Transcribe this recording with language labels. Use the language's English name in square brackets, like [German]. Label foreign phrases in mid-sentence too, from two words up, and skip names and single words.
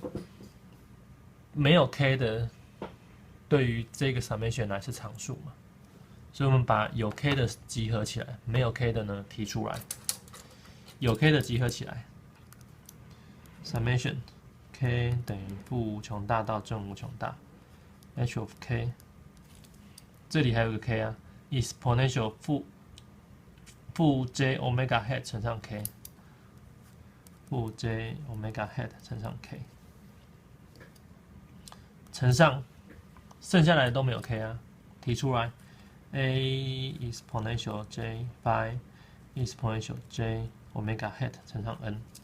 [Chinese] 沒有 k 的，對於這個 summation 來是常數嘛，所以我們把有 k 的集合起來，沒有 k 的呢提出來，有 k 的集合起來 ，summation k 等於負無窮大到正無窮大 ， [English] h of k， [Chinese] 這裡還有個 k 啊 ，exponential 負 [English] j omega hat [Chinese] 乘上 k， 負 [English] j omega hat [Chinese] 乘上 k。乘上，剩下來的都沒有 k 啊，提出來 [English] a exponential j phi exponential j omega hat [Chinese] 乘上 n。